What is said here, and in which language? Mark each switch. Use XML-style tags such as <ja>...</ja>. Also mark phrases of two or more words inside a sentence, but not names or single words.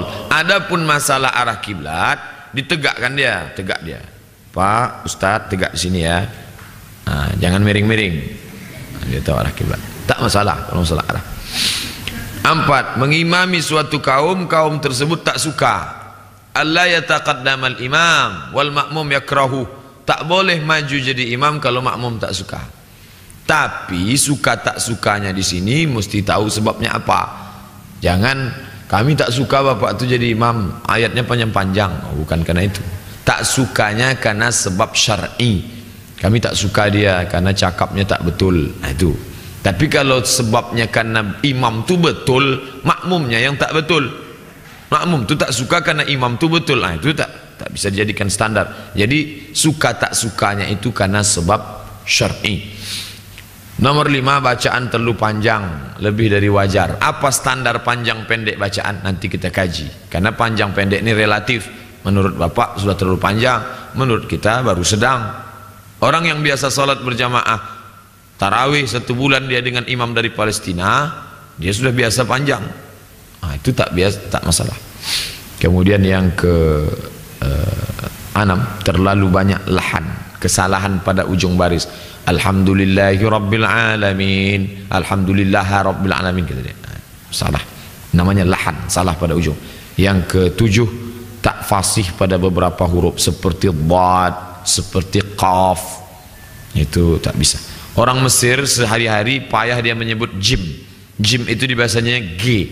<ms>Adapun masalah arah kiblat, ditegakkan dia, tegak dia. Pak Ustadz, tegak di sini ya. Jangan miring-miring. Dia tahu arah kiblat. Tak masalah kalau masalah arah. 4, mengimami suatu kaum, kaum tersebut tak suka.</ms> <ar>الله يتقدم الإمام والمأموم يكره.</ar> <ms>Tak boleh maju jadi imam kalau makmum tak suka. Tapi suka tak sukanya di sini mesti tahu sebabnya apa. Jangan kami tak suka bapak itu jadi imam, ayatnya panjang-panjang. Bukan karena itu. Tak sukanya karena sebab syar'i. Kami tak suka dia karena cakapnya tak betul. Itu. Tapi kalau sebabnya karena imam tu betul, makmumnya yang tak betul. Makmum tu tak suka karena imam tu betul. Itu tak bisa dijadikan standar. Jadi suka tak sukanya itu karena sebab syar'i. Nomor 5, bacaan terlalu panjang, lebih dari wajar. Apa standar panjang pendek bacaan? Nanti kita kaji. Karena panjang pendek ini relatif. Menurut bapak sudah terlalu panjang, menurut kita baru sedang. Orang yang biasa salat berjamaah tarawih 1 bulan dia dengan imam dari Palestina, dia sudah biasa panjang. Itu tak biasa, tak masalah. Kemudian yang ke-6, terlalu banyak lahan, kesalahan pada ujung baris.</ms> <ar>الحمد لله رب العالمين، الحمد لله رب العالمين,</ar> <ms>kata dia. Salah, namanya lahan, salah pada ujung. Yang ke-7, tak fasih pada beberapa huruf seperti dhad, seperti qaf. Itu tak bisa. Orang Mesir sehari-hari payah dia menyebut jim. Jim itu di bahasanya G.</ms>